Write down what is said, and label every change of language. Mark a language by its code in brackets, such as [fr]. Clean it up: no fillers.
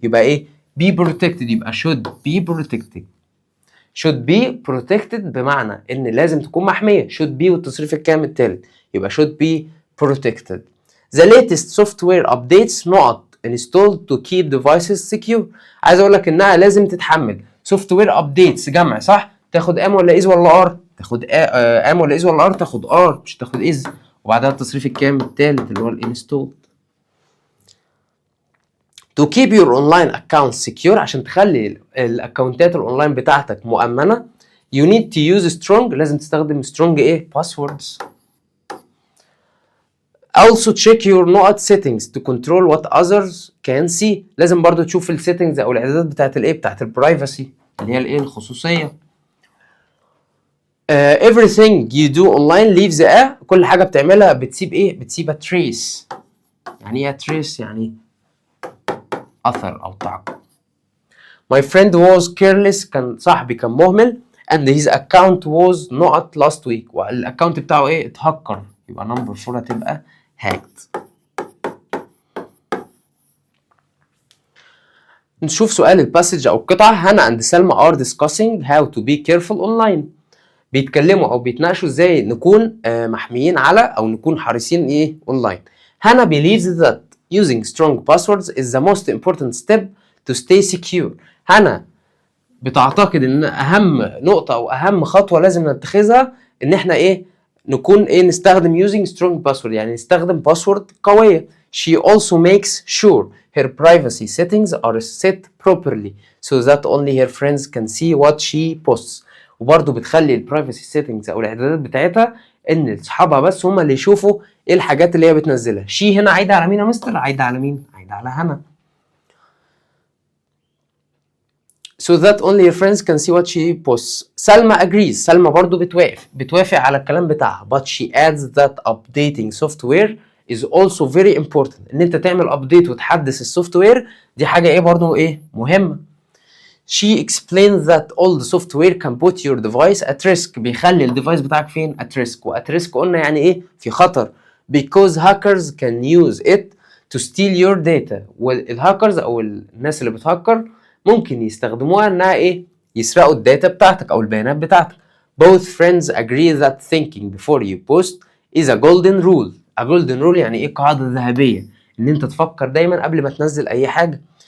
[en] يبقى ايه be protected يبقى should be protected. should be protected [ar] بمعنى ان لازم تكون محمية. should be والتصريف الكامل التالت يبقى should be protected. [en] The latest software updates not installed to keep devices secure. [ar] عايز اقول لك انها لازم تتحمل. software updates جمع صح؟ تاخد ام ولا از ولا ار؟ تاخد ام ولا از ولا ار؟ تاخد ار مش تاخد از، وبعدها التصريف الكامل التالت اللي هو الانستول. [en] To keep your online account secure [ar] عشان تخلي الاكونتات الاونلاين بتاعتك مؤمنة [en] you need to use strong. [ar] لازم تستخدم strong ايه؟ passwords. [en] Also check your not settings to control what others can see. [ar] لازم برضو تشوف السيتنجز او الاعدادات بتاعت الايه؟ بتاعت البرايفسي اللي هي الايه؟ الخصوصية. [en] everything you do online leaves a. [ar] كل حاجة بتعملها بتسيب ايه؟ بتسيب a trace. يعني ايه trace؟ يعني اثر او تعقب. [en] My friend was careless. [ar] كان صاحبي كان مهمل [en] and his account was not last week. [ar] والاكونت بتاعه ايه؟ اتهكر. يبقى نمبر 4 هتبقى hacked. نشوف سؤال الباسج او القطعة. [en] Hannah and Salma are discussing how to be careful online. [ar] بيتكلموا او بيتناقشوا ازاي نكون محميين على او نكون حريصين ايه اونلاين. [en] Hannah believes that using strong passwords is the most important step to stay secure. [ar] هانا بتعتقد ان اهم نقطة او اهم خطوة لازم نتخذها ان احنا ايه نكون ايه نستخدم [en] using strong password [ar] يعني نستخدم باسورد قوية. [en] She also makes sure her privacy settings are set properly so that only her friends can see what she posts. [ar] وبرضه بتخلي البرايفسي سيتنجز او الاعدادات بتاعتها ان اصحابها بس هم اللي يشوفوا ايه الحاجات اللي هي بتنزلها. شي هنا عايده على مين يا مستر؟ عايده على مين؟ عايده على هنا. [en] so that only your friends can see what she posts. Salma agrees. [ar] سلمى برضه بتوافق على الكلام بتاعها [en] but she adds that updating software is also very important. [ar] ان انت تعمل ابديت وتحدث السوفت وير دي حاجه ايه برضه ايه مهمه. [en] She explains that all the software can put your device at risk. [ar] بيخلي الديفايس بتاعك فين؟ at risk. و at risk قلنا يعني ايه؟ في خطر. [en] because hackers can use it to steal your data. [ar] والهاكرز او الناس اللي بتهكر ممكن يستخدموها انها ايه؟ يسرقوا الداتا بتاعتك او البيانات بتاعتك. [en] Both friends agree that thinking before you post is a golden rule. [ar] A golden rule يعني ايه؟ قاعدة ذهبية، ان انت تفكر دايما قبل ما تنزل اي حاجة.